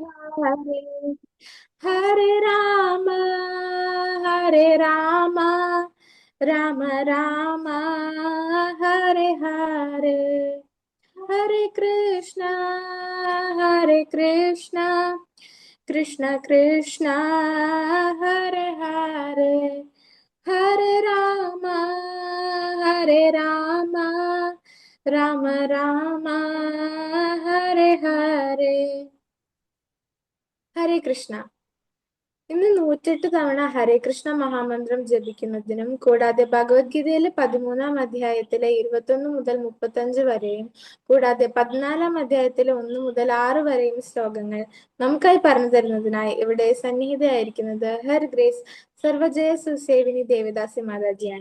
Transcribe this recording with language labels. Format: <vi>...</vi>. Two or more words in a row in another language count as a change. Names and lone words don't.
<sa>Hare Hare Rama, Hare Rama, Rama Rama, Hare Hare, Hare Krishna, Hare Krishna, Krishna Krishna, Hare Hare, Hare Rama, Hare Rama, Rama Rama, Hare Hare. ഹരേ കൃഷ്ണ.</sa> <ml>ഇന്ന് 108 തവണ ഹരേ കൃഷ്ണ മഹാമന്ത്രം ജപിക്കുന്നതിനും കൂടാതെ ഭഗവത്ഗീതയിലെ 13-ാം അധ്യായത്തിലെ 21 മുതൽ 35 വരെയും കൂടാതെ 14-ാം അധ്യായത്തിലെ 1 മുതൽ 6 വരെയും ശ്ലോകങ്ങൾ നമുക്കായി പറഞ്ഞു തരുന്നതിനായി ഇവിടെ സന്നിഹിതയായിരിക്കുന്നത്</ml> <en>her grace</en> <ml>സർവജയ സുസേവിനി ദേവദാസി മാതാജിയാണ്.</ml>